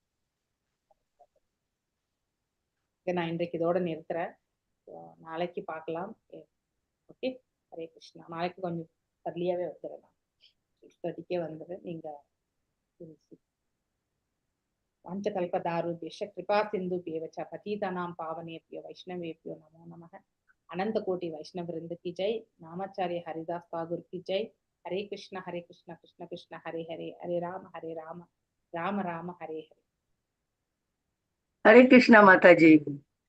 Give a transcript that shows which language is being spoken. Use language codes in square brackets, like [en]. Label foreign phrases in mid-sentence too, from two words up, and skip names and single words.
[ta] நான் இன்றைக்கு இதோட நிறுத்துறேன். நாளைக்கு பார்க்கலாம். ஓகே, ஹரே கிருஷ்ணா. நாளைக்கு கொஞ்சம் தள்ளியாவே வந்துடுறேன். 6:30 வந்துடு. [sa] நீங்க வாஞ்சகல்பதாருभ्यश्च कृपा सिन्धुभ्येव च पतितानां पावनेभ्यो वैष्णवेभ्यो नमो नमः. [hi] अनंत कोटि वैष्णव वृंद की जय. नामाचार्य हरिदास ठाकुर की जय. [sa] हरे कृष्ण कृष्ण कृष्ण हरे हरे, हरे राम राम राम हरे हरे. [hi] हरे कृष्णा माताजी.